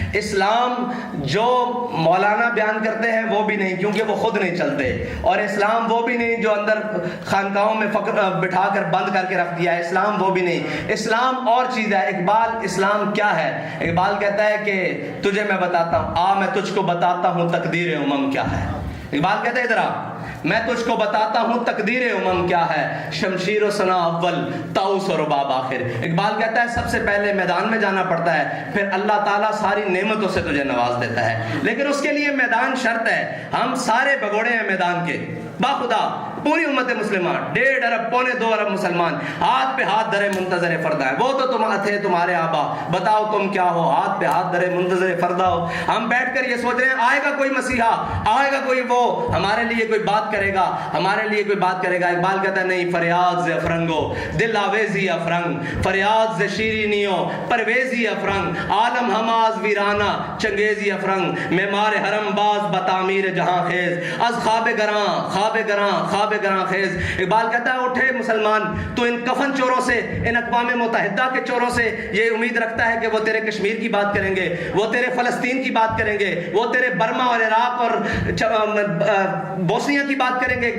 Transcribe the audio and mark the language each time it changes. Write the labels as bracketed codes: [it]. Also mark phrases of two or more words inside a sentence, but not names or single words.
[ur] اسلام جو مولانا بیان کرتے ہیں وہ بھی نہیں، کیونکہ وہ خود نہیں چلتے، اور اسلام وہ بھی نہیں جو اندر خانقاہوں میں بٹھا کر بند کر کے رکھ دیا ہے، اسلام وہ بھی نہیں. اسلام اور چیز ہے. اقبال اسلام کیا ہے؟ اقبال کہتا ہے کہ تجھے میں بتاتا ہوں، آ میں تجھ کو بتاتا ہوں تقدیر امم کیا ہے. اقبال کہتا ہے ادھر آ، میں تجھ کو بتاتا ہوں تقدیر امم کیا ہے، شمشیر و ثنا اول طاؤس و رباب آخر. اقبال کہتا ہے سب سے پہلے میدان میں جانا پڑتا ہے، پھر اللہ تعالیٰ ساری نعمتوں سے تجھے نواز دیتا ہے، لیکن اس کے لیے میدان شرط ہے. ہم سارے بگوڑے ہیں میدان کے، باخدا پوری امت مسلمہ 1.5 ارب 1.25 ارب مسلمان ہاتھ پہ ہاتھ دھرے منتظر فردہ ہے. وہ تو تھے تمہارے آبا، بتاؤ تم کیا ہو، ہاتھ پہ ہاتھ دھرے منتظر فردہ ہو. ہم بیٹھ کر یہ سوچ رہے ہیں آئے گا کوئی مسیحا، آئے گا کوئی وہ ہمارے لیے کوئی بات کرے گا، ہمارے لیے کوئی بات کرے گا. اقبال کہتا ہے نہیں، [fa] فریاد ز افرنگو دل آویزی افرنگ، فریاد ز شیرینیو پرویزی افرنگ، عالم ہماز ویرانہ چنگیزی افرنگ، معمار حرم باز بتعمیر جہاں خیز، از خواب گراں خواب گراں خواب گراں خیز. [ur] اقبال کہتا ہے اٹھے مسلمان، تو ان کفن چوروں سے، ان اقوام متحدہ کے چوروں سے یہ امید رکھتا ہے کہ وہ تیرے کشمیر کی بات کریں گے، وہ تیرے فلسطین کی بات کریں گے، وہ تیرے برما اور عراق اور بوسنیا کی بات کریں گے.